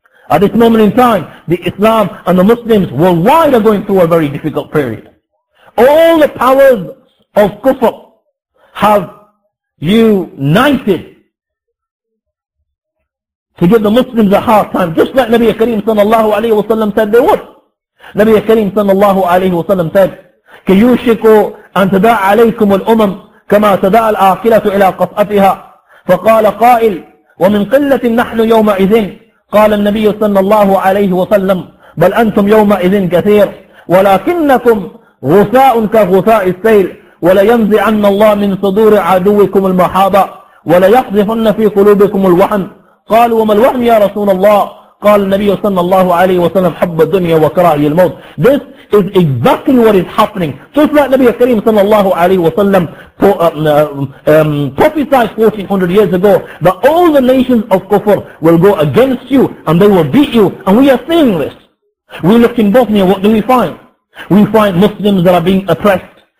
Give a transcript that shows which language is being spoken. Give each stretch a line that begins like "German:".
English: At this moment in time, the Islam and the Muslims worldwide are going through a very difficult period. All the powers of kufr have united to give the Muslims a hard time, just like Nabi Kareem sallallahu alayhi wa sallam said they would. Nabi Kareem sallallahu alayhi wa sallam said,
Arabic: كيوشك أن تداعى عليكم الأمم كما تداعى الآكلة إلى قصعتها. فقال قائل: ومن قلة نحن يومئذ. قال النبي صلى الله عليه وسلم: بل أنتم يومئذ كثير ولكنكم غثاء كغثاء السيل ولينزعن الله من صدور عدوكم المحابة وليقذفن في قلوبكم الوهن. قالوا: وما الوهن يا رسول الله؟ قال النبي صلى الله عليه وسلم: حب الدنيا وكراهية الموت.
English: This is exactly what is happening. Just like Nabi Kareem sallallahu alayhi wa sallam prophesied 1400 years ago that all the nations of kufr will go against you and they will beat you, and we are seeing this. We look in Bosnia, what do we find? We find Muslims that are being oppressed.